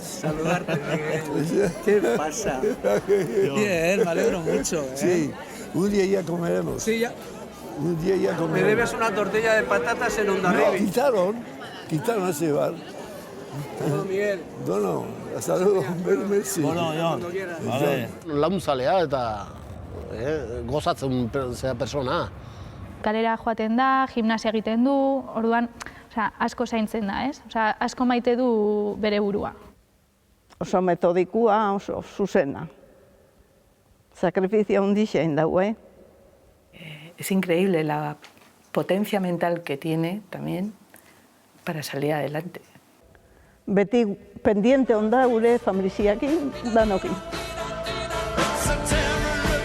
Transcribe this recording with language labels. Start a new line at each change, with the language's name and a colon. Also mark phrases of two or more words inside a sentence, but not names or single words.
Spanish: Saludarte. ¿Qué pasa? Bien, me alegro mucho. Sí, un día ya comeremos. Sí, ya. Un día ya comeremos. Me debes una tortilla de patatas en Hondarribi. No, quitaron ese bar. Bueno, Miguel. Dono, hasta luego. Merci. Bueno, Jon. Vale.
Basque: Laguntzalea eta gozatzen zea persona. Kalera joaten da, gimnasia egiten du, orduan, asko zaintzen da, ez? Asko maite du bere burua. Oso metodikua, oso zuzena. Sakrifizio handixein dago,
Spanish: Es increíble la potencia mental que tiene también para salir adelante.
Basque: Beti pendiente onda gure familiarekin danokin.